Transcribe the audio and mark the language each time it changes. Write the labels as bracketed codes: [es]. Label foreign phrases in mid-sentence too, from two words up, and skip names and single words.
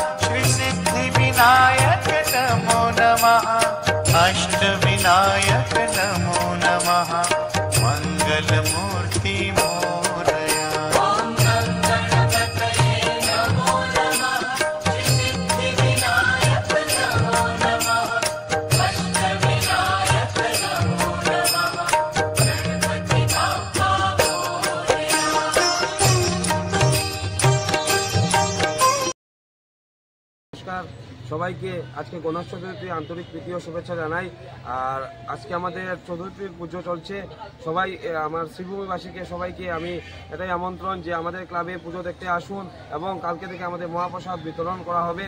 [sa] विनायक नमो नमः अष्टविनायक नमो नमः [mr] मंगलमूर्ति मोरया [sa] ओम गणपतये नमो नमः सिद्धिविनायक नमो नमः अष्टविनायक नमो नमः [mr] गणपति बाप्पा मोरया। [bn] নমস্কার সবাইকে, আজকে গণেশ চতুর্থী আন্তরিক প্রীতি ও শুভেচ্ছা জানাই। আর আজকে আমাদের চতুর্থীর পুজো চলছে। সবাই আমার শ্রীভূমিবাসীকে সবাইকে আমি এটাই আমন্ত্রণ যে আমাদের ক্লাবে পুজো দেখতে আসুন এবং কালকে থেকে আমাদের মহাপ্রসাদ বিতরণ করা হবে।